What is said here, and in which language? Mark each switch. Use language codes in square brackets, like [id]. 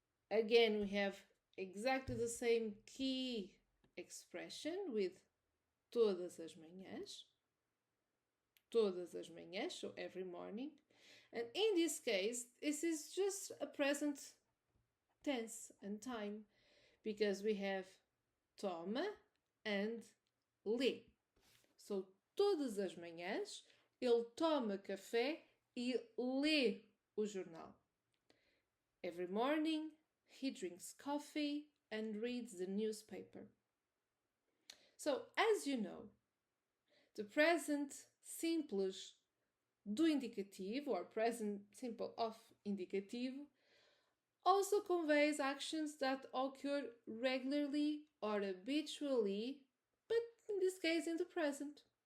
[en] Again, we have exactly the same key expression with [pt] todas as manhãs. Todas as manhãs, [en] so every morning. And in this case, this is just a present tense and time because we have toma and lê. So, [pt] todas as manhãs, ele toma café e lê o jornal. [en] Every morning, he drinks coffee and reads the newspaper. So, as you know, the present simples do indicativo or present simple of indicativo also conveys actions that occur regularly or habitually, but in this case in the present.